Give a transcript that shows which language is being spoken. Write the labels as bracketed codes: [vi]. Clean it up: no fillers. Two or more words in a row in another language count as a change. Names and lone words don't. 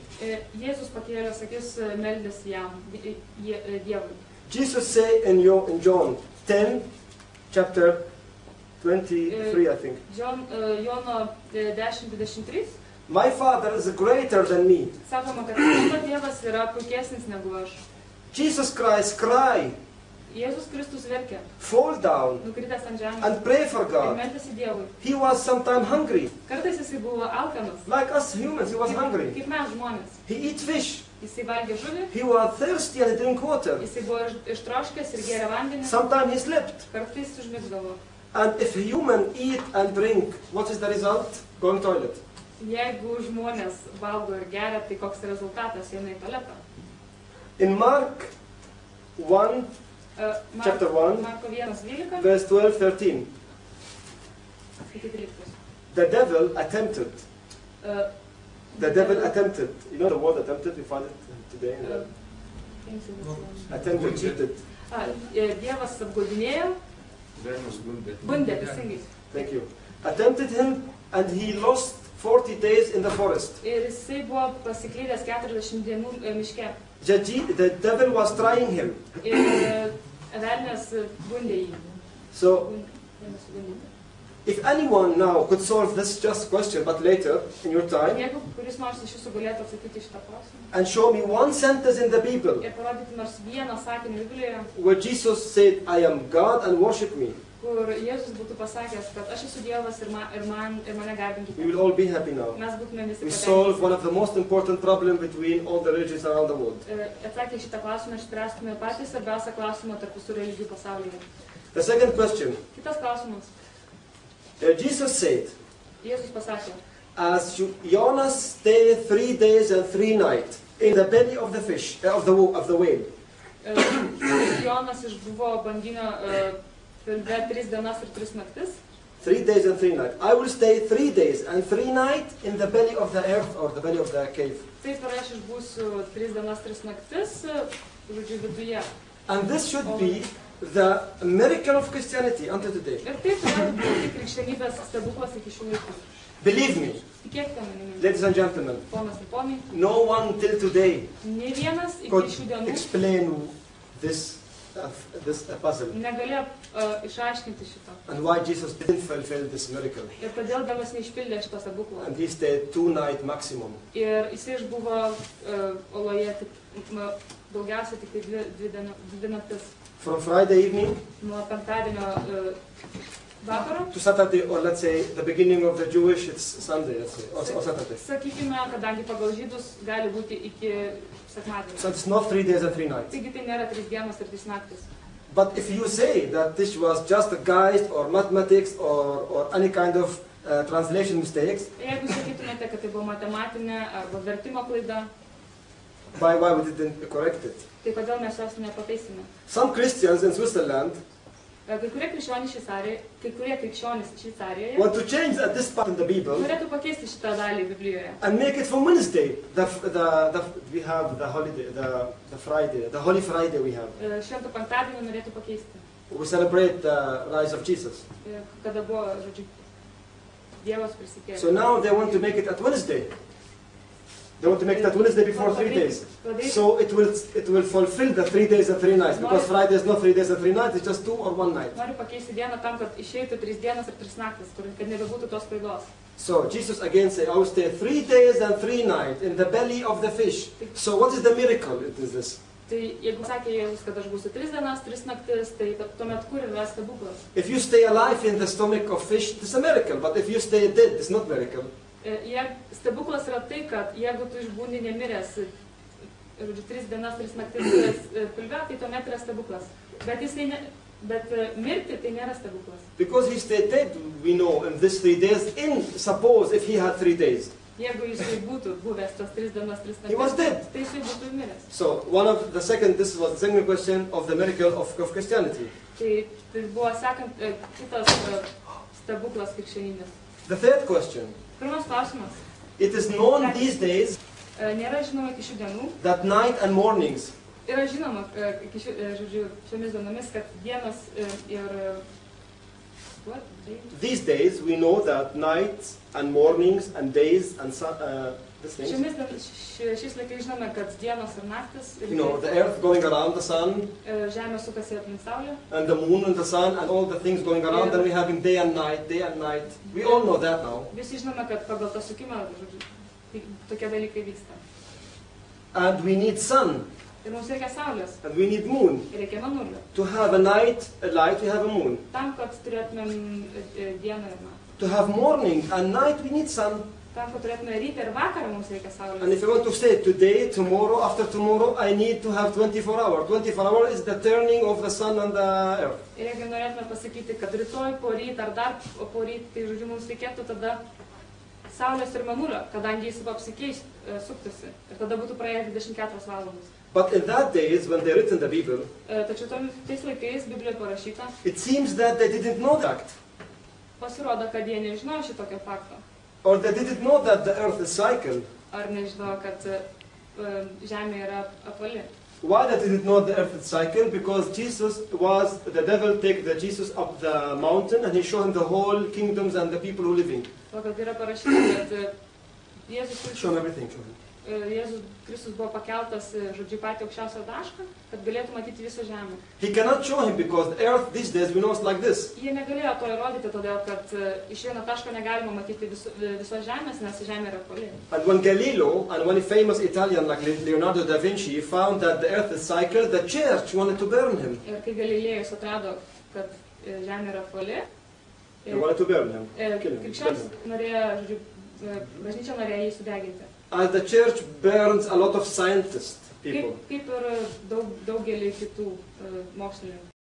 [lt] Jėzus pakėlė akis, meldėsi jam, Dievui. [en] Jesus said in John 10, chapter 23, I think, [lt] Jono 10:23. [en] my Father is greater than me. [lt] Sakoma, kad mano Dievas yra puikesnis negu aš. [en] Jesus Christ cried, [lt] Jėzus Kristus verkė, [en] fall down, [lt] nukritęs ant žemės [en] and pray for [lt] ir [en] God. [lt] meldėsi Dievui. [en] He was sometimes hungry. [lt] Kartais jisai buvo alkanas, [en] Like us humans, he was hungry. [lt] kaip mes žmonės. [en] He eat fish. [lt] Jisai valgė žuvį, [en] He was thirsty and he drink water. [lt] jisai buvo ištroškęs ir gėrė vandenį, [en] Sometimes he slept. [lt] kartais užmigdavo. [en] And if human eat and drink, what is the result? Going toilet. [lt] Jeigu žmonės valgo ir geria, tai koks rezultatas, eina į tualetą. [en] In Mark 1, chapter 1, [lt] Marko 1:12. [en] verse 12, 13. [lt] iki 13. [en] The devil attempted. Uh, The devil attempted. You know the word attempted? We find it today. In the, attempted, cheated. [lt] Dievas apgaudinėjo, bandė teisingai. [en] Thank you. Attempted him, and he lost 40 days in the forest. [lt] Ir jisai buvo pasiklydęs 40 dienų miške. [en] The devil was trying him. [lt] Ir velnias bandė jį. [en] So, if anyone now could solve this just question, but later in your time, [lt] Jeigu kuris nors iš jūsų galėtų atsakyti šitą klausimą [en] and show me one sentence in the Bible [lt] ir parodyti nors vieną sakinį Biblijoje, [en] where Jesus said, "I am God and worship me," [lt] kur Jėzus būtų pasakęs, kad aš esu Dievas ir mane garbinkite. [en] we will all be happy now. [lt] Mes būtume visi [en] We solve [lt] patenkinti. [en] one of the most important problems between all the religions around the world. [lt] Atsakę šitą klausimą išspręstume patį svarbiausią klausimą tarp visų religijų pasaulyje. [en] The second question, [lt] Kitas klausimas. [en] Jesus said, [lt] Jėzus pasakė, [en] as Jonas stayed 3 days and 3 nights in the belly of the fish, of the whale, [lt] Jonas išbuvo banginio pilve 3 dienas ir 3 naktis. [en] 3 days and 3 nights. I will stay 3 days and 3 nights in the belly of the earth or the belly of the cave. [lt] Taip ir aš išbūsiu 3 dienas, 3 naktis, žodžiu, viduje. [en] And this should be the miracle of Christianity until today. [lt] Ir tai turėtų būti krikščionybės stebuklas iki šių laikų. [en] Believe me, [lt] Tikėkite manimi, [en] ladies and gentlemen, [lt] ponas ir ponai, [en] no one till today [lt] nei vienas iki [en] could [lt] šių dienų [en] explain this puzzle [lt] negalėjo išaiškinti šito. [en] and why Jesus didn't fulfill this miracle. [lt] Ir kodėl Dievas neišpildė šito stebuklo. [en] And he stayed 2 nights maximum. [lt] Ir jisai išbuvo oloje daugiausiai tik 2 naktis. [en] From Friday evening [lt] Nuo penktadienio vakaro. [en] to Saturday, or let's say the beginning of the Jewish, it's Sunday, let's say, or Saturday. [lt] Sakykime, kadangi pagal žydus gali būti iki sekmadienio. [en] So it's not 3 days and 3 nights. [lt] Taigi tai nėra 3 dienos ir 3 naktis. [en] But if you say that this was just a guide or mathematics or any kind of translation mistakes, [lt] Jeigu sakytumėte, kad tai buvo matematinė arba vertimo klaida, [en] why we didn't correct it? [lt] tai kodėl mes jos nepataisime? [en] Some Christians in Switzerland [lt] Kai kurie krikščionys Šveicarijoje [en] want to change this part in the Bible [lt] norėtų pakeisti šitą dalį Biblijoje. [en] and make it from Wednesday. We have the holiday, the Friday, the Holy Friday we have. [lt] Švento penktadienį norėtų pakeisti. [en] We celebrate the rise of Jesus. [lt] Kada buvo, žodžiu, Dievas prisikėlė. [en] So now they want to make it at Wednesday. They want to make that Wednesday before 3 days. So it will fulfill the 3 days and 3 nights. Because Friday is not 3 days and 3 nights, it's just 2 or 1 night. [lt] Noriu pakeisti dieną tam, kad išeitų 3 dienas ir 3 naktis, kad nebebūtų tos klaidos. [en] So Jesus again said, I will stay 3 days and 3 nights in the belly of the fish. So what is the miracle? It is this. [lt] Tai jeigu sakė Jėzus, kad aš būsiu 3 dienas, 3 naktis, tai tuomet kur yra stebuklas? [en] If you stay alive in the stomach of fish, it's a miracle. But if you stay dead, it's not miracle. [lt] Stebuklas yra tai, kad jeigu tu išbūni nemiręs, 3 dienas, 3 naktis pilve, tai tuomet yra stebuklas. Bet mirti tai nėra stebuklas. [en] Because he stayed dead, we know, in these 3 days, suppose if he had 3 days. [lt] Jeigu jisai būtų buvęs tos 3 dienas, 3 naktis, [en] He was dead. [lt] tai jisai būtų miręs. [en] So this was the second question of the miracle of Christianity. [lt] Tai buvo kitas stebuklas krikščionybės. [en] The third question. [lt] Pirmas klausimas. [en] It is known these days [lt] Nėra žinoma iki šių dienų. [en] that night and mornings [lt] Yra žinoma iki šiomis dienomis, kad dienos ir... [en] These days we know that nights and mornings and days and [lt] Šiais laikais žinome, kad dienos ir naktis, [en] you know, the earth going around the sun [lt] Žemė sukasi aplink Saulę, [en] and the moon and the sun and all the things going around, then we having day and night. We all know that now. [lt] Visi žinome, kad pagal tą sukimą tokie dalykai vyksta. [en] And we need sun [lt] Ir mums reikia Saulės, [en] and we need moon. [lt] reikia mėnulio. [en] To have a night, a light, we have a moon. [lt] Tam, kad turėtumėm dieną ir naktį. [en] To have morning and night, we need sun. [lt] Tam, kad turėtume rytą ir vakarą, mums reikia [en] And [lt] Saulės. [en] if you want to say today, tomorrow, after tomorrow, I need to have 24 hours. 24 hours is the turning of the sun and the earth. [lt] Ir jeigu norėtume pasakyti, kad rytoj, poryt ar dar poryt, tai žodžiu, mums reikėtų tada Saulės ir mėnulio, kadangi jis apsikeis, suktųsi. Ir tada būtų praėję 24 valandos. [en] But in that days, when they written the Bible, [lt] Tačiau tais laikais Biblijoje parašyta, [en] it seems that they didn't know that. [lt] pasirodo, kad jie nežinojo šitokio fakto. [en] Or they didn't know that the earth is cycle. [lt] Ar nežinojo, kad Žemė yra apvali. [en] Why they didn't know the earth is cycle? Because the devil take Jesus up the mountain and he showed him the whole kingdoms and the people who living. [lt] O kad yra parašyta, kad [en] Show him everything, show him. [lt] Jėzus Kristus buvo pakeltas, žodžiu, patį aukščiausią tašką, kad galėtų matyti visą žemę. [en] He cannot show him because the earth these days we know it's like this. [lt] Jie negalėjo to įrodyti, todėl kad iš vieno taško negalima matyti visos žemės, nes žemė yra apvali. [en] And when Galileo and one famous Italian like Leonardo da Vinci found that the earth is cycle, the church wanted to burn him. [lt] Ir kai Galilėjus atrado, kad žemė yra apvali, [en] They wanted to burn him. [lt] krikščionis norėjo, žodžiu, bažnyčia norėjo jį sudeginti. [en] As the church burns a lot of scientists, people. [lt] Kaip ir daugelį kitų mokslininkų.